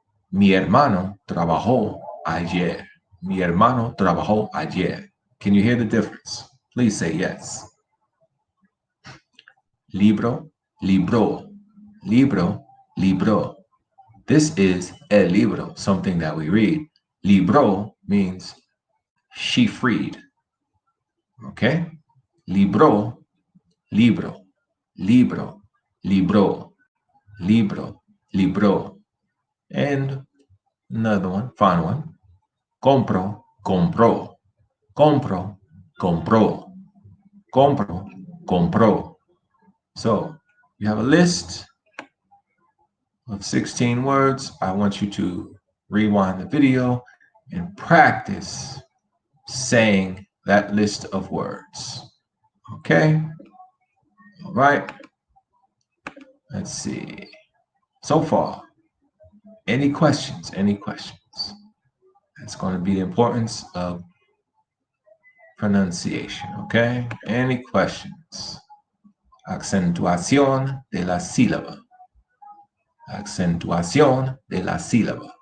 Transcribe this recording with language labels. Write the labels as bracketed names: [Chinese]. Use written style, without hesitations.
[Spanish] Mi hermano trabajó ayer. Mi hermano trabajó ayer. [English] Can you hear the difference? Please say yes. [Spanish] Libro, libró. Libro, libró. [English] This is el libro, something that we read. Libró means she freed. Okay? [Spanish] Libró, libro, libro, libró, libro, libró. [English] And another one, final one. Compro, compró. [Spanish] Compro, compró. Compro, compró. [English] So you have a list of 16 words. I want you to rewind the video and practice saying that list of words. Okay? All right. Let's see. So far, any questions? Any questions? That's going to be the importance of pronunciation. Okay? Any questions? [Spanish] Acentuación de la sílaba. Acentuación de la sílaba.